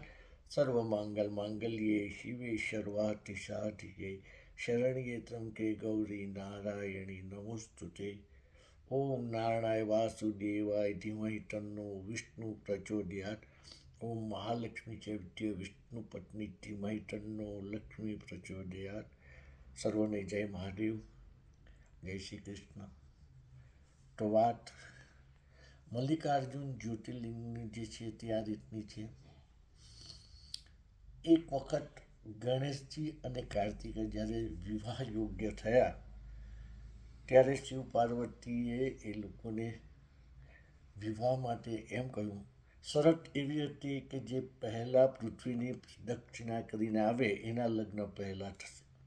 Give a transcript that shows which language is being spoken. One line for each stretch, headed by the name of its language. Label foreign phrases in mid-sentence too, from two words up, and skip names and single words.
Sanskrit: सर्वमंगलमांगल्ये शिवे सर्वार्थिसाधिके शरण्ये त्र्यंबके गौरी नारायणी नमोस्तुते। ओम नारायणाय वासुदेवाय धीमहि तन्नो विष्णु प्रचोदयात्। ओम महालक्ष्मी च विद्ये विष्णु पत्नी धीमहि तन्नो लक्ष्मी प्रचोदयात्।
Gujarati: સર્વને જય મહાદેવ, જય શ્રી કૃષ્ણ। તો વાત મલ્લિકાર્જુન જ્યોતિર્લિંગની જે છે તે આ રીતની છે। એક વખત ગણેશજી અને કાર્તિકે જ્યારે વિવાહ યોગ્ય થયા ત્યારે શિવ પાર્વતીએ એ લોકોને વિવાહ માટે એમ કહ્યું, શરત એવી હતી કે જે પહેલાં પૃથ્વીની દક્ષિણા કરીને આવે એના લગ્ન પહેલાં થશે।